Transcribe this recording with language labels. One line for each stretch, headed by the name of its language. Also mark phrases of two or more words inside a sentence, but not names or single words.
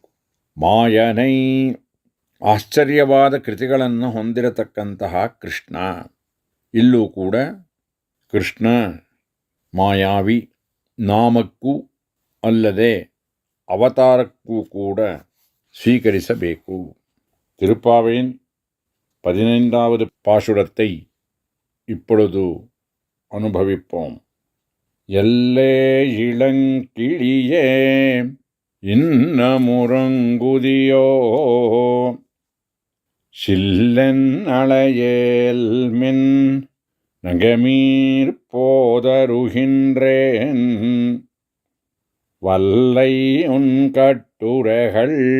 Kannada: ಮಾಯನೈ, ಆಶ್ಚರ್ಯವಾದ ಕೃತಿಗಳನ್ನು ಹೊಂದಿರತಕ್ಕಂತಹ ಕೃಷ್ಣ. ಇಲ್ಲೂ ಕೂಡ ಕೃಷ್ಣ ಮಾಯಾವಿ, ನಾಮಕ್ಕೂ ಅಲ್ಲದೆ ಅವತಾರಕ್ಕೂ ಕೂಡ ಸ್ವೀಕರಿಸಬೇಕು.
Tamil: திருப்பாவையின் 15வது பாசுரத்தை இப்பொழுது அனுபவிப்போம். எல்லே இளங்கிளியே, இன்னமுறங்குதியோ, சில்லென் அளையேல்மின், நங்கமீர் போதருகின்றேன், வல்லை உன் கட்டுரைகள்